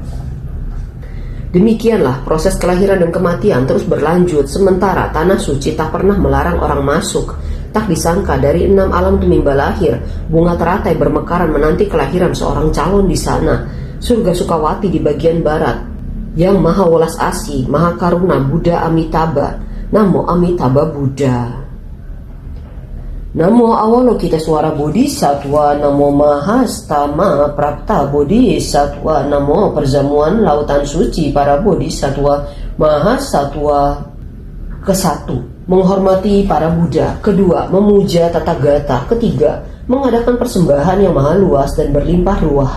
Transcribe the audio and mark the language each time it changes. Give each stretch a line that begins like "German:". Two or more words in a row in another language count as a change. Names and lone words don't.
Indonesian: Demikianlah proses kelahiran dan kematian terus berlanjut, sementara tanah suci tak pernah melarang orang masuk. Tak disangka dari 6 alam tumimba lahir, bunga teratai bermekaran menanti kelahiran seorang calon di sana. Surga Sukawati di bagian barat, yang maha welas asih, maha karuna Buddha Amitabha. Namo Amitabha Buddha. Namo Avalokiteswara Bodhisattva, Namo Mahastama Prapta Bodhisattva, Namo perjamuan lautan suci para Bodhisattva Mahasatwa. Ke-1, menghormati para Buddha. Kedua, memuja Tathagata. Ketiga, mengadakan persembahan yang maha luas dan berlimpah ruah.